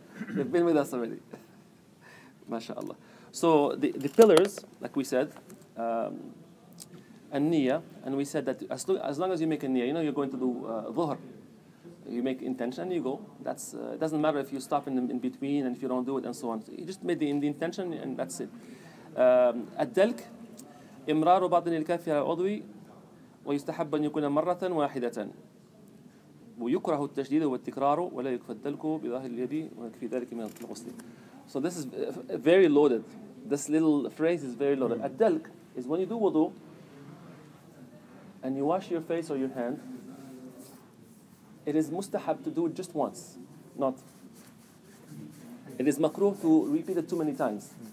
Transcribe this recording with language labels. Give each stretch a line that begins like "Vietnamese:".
English: They've been with us already. MashaAllah. So the pillars, like we said, and niyyah, and we said that as long as you make a niyyah, you're going to do dhuhr. You make intention and you go. That's it doesn't matter if you stop in between and if you don't do it and so on. So you just made the intention and that's it.
Arabic: الدلك إمرار باطن الكف على العضو ويستحب أن يكون مرة واحدة. ويكره التشديد والتكرار ولا يكفى الدلك بظاهر اليد ويكفي ذلك من الغسل.
English: So this is very loaded. This little phrase is very loaded. الدلك is when you do wudu and you wash your face or your hand. It is mustahab to do it just once, not. It is makruh to repeat it too many times.